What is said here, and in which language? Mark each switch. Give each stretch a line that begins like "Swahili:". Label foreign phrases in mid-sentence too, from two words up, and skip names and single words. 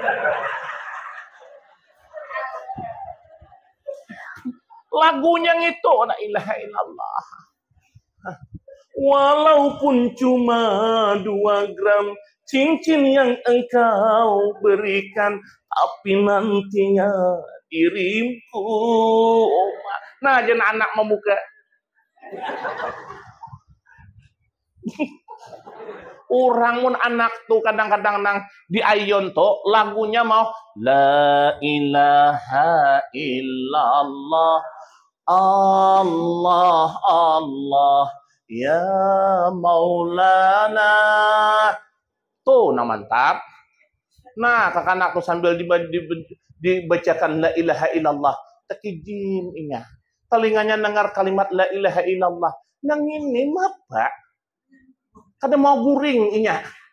Banjar: Lagunya itu,
Arabic: لا إله إلا الله.
Indonesian: Walaupun cuma 2 gram cincin yang engkau berikan, tapi nantinya diriku.
Banjar: Nah, jangan anak memuka. Orang mun anak tuh kadang-kadang nang di ayon tuh lagunya mau
Arabic: لا إله إلا الله الله الله يا مولانا.
Banjar: Tuh nah mantap. Nah kakak tuh sambil dibacakan
Arabic: لا إله إلا الله
Banjar: tekijim inya. Telinganya dengar kalimat
Arabic: لا إله إلا الله.
Banjar: Nang ini apa? Kada mau guring inya.